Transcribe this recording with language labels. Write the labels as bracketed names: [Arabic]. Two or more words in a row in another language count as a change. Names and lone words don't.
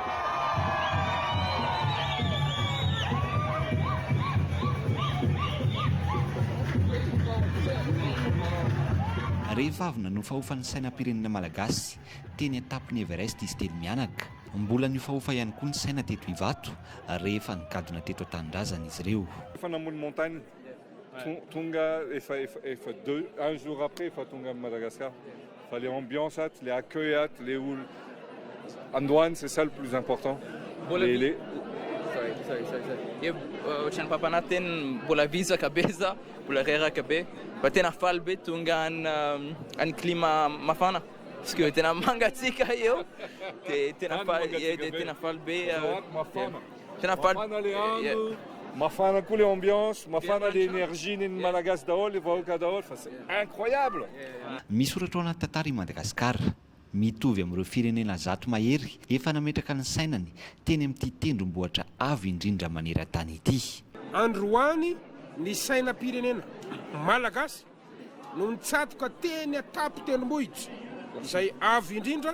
[Malagasy] Rehefa avy nanofahofa ny sainam-pirenena malagasy teny an-tampony Everest izy telo mianaka mbola niofahofa ihany koa ny saina teto Ivato rehefa nigadona teto an-tanindrazana izy ireo. Efa namono montagne tonga efa [French] un jour après [Malagasy] efa tonga à Madagascar. [French] Fa les ambiances les accueils les [Malagasy] olo andohany [French] c'est ça le plus important. [English] Sorry. [Malagasy] Ohatrany papana teny mbola visaka be za mbola reraka be fa tena faly be tonga any climat mafana [French] parce que [Malagasy] tena mangatsika eo dia tena faly be tena faly mafana koa le ambiance mafana le énergie neny malagasy daholo vahoaka daholo fa [French] c'est incroyable. [Malagasy] Misy soratra ao anaty tantara i Madagasikara mitovy amin'ireo firenena zato mahery efa nametraka ny sainany teny amin'ity tendrombohitra avo indrindra maneran-tany ity. Androany ny sainam-pirenena malagasy no nitsatoka teny atapy tendrombohitra izay avo indrindra.